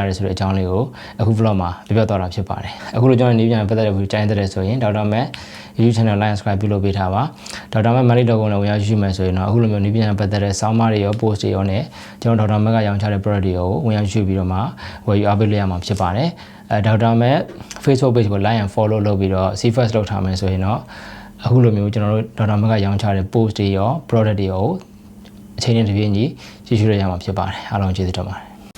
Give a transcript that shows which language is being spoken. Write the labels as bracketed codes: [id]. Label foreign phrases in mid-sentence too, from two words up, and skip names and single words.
[my] ရတယ်ဆိုတဲ့အကြောင်းလေးကိုအခု vlog မှာပြောပြသွားတာဖြစ်ပါတယ်အခုလိုကျွန်တော်နေပြန်ပတ်သက်တဲ့video ကြိုင်းတဲ့ဆိုရင် Dr.Mac [en] YouTube channel like subscribe [my] ပြုလုပ်ပေးထားပါ Dr.Mac money တော့ကိုလည်းဝင်ရောက်ရှိမယ်ဆိုရင်တော့အခုလိုမျိုးနေပြန်ပတ်သက်တဲ့ [en] sound bar [my] တွေရော post တွေရောနဲ့ကျွန်တော် Dr.Mac ကရောင်းချတဲ့ product တွေကိုဝင်ရောက်ရှိပြီးတော့မှဝယ်ယူအားပေးလို့ရမှာဖြစ်ပါတယ်Dr.Mac [en] Facebook page [my] ကို [en] like and follow [my] လုပ်ပြီးတော့ [en] see first [my] လုပ်ထားမယ်ဆိုရင်တော့အခုလိုမျိုးကျွန်တော်တို့ Dr.Mac ကရောင်းချတဲ့ post တွေရော product တွေရောအချိန်နဲ့တပြေးညီကြည့်ရှုရရမှာဖြစ်ပါတယ်အားလုံးကျေးဇူးတင်ပါတယ်